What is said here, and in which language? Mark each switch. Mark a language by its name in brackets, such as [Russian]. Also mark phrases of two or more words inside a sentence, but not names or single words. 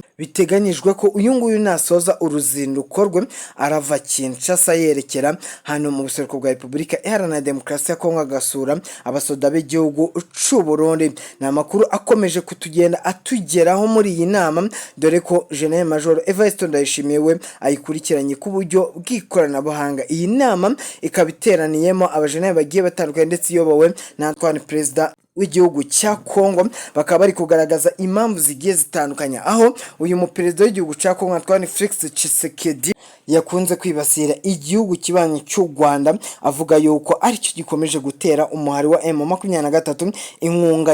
[Kinyarwanda] Biteganyijwe ko uyu nguyu nasoza uruzinduko rwe arava Kinshasa yerekera hano mu buseruko bwa Repubulika Iharanira Demokarasi ya Kongo agasura abasoda b'igihugu cy'u Burundi. Ni amakuru akomeje kutugenda atugeraho muri iyi nama, dore ko General Major Evariste Ndayishimiye we ayikurikiranye ku buryo bw'ikoranabuhanga. Iyi nama ikaba iteraniyemo abajenerali bagiye batandukanye ndetse iyobowe na Antoine perezida w'igihugu cya Kongo. Bakaba bari kugaragaza impamvu zigiye zitandukanye, aho uyu muperezida w'igihugu cya Kongo Antoine Felix Tshisekedi yakunze kwibasira igihugu kibanye cy'u Rwanda, avuga yuko aricyo gikomeje gutera umuhari wa M23 inkunga.